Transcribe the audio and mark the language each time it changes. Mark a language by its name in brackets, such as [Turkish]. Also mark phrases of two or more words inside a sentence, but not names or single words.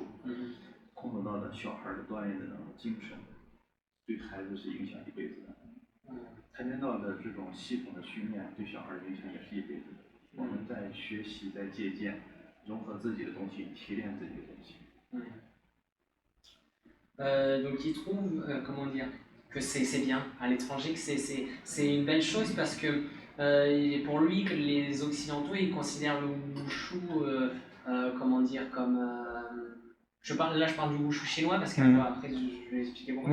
[Chinese] 空手道的小孩的锻炼的那种精神，对孩子是影响一辈子的。跆拳道的这种系统的训练，对小孩的影响也是一辈子的。我们在学习，在借鉴，融合自己的东西，提炼自己的东西。 [French] Donc il trouve, comment dire, que c'est bien à l'étranger, que c'est une belle chose parce que pour lui, que les Occidentaux, ils considèrent le wushu comment dire, comme... je parle du wushu chinois parce qu'après je vais expliquer pourquoi.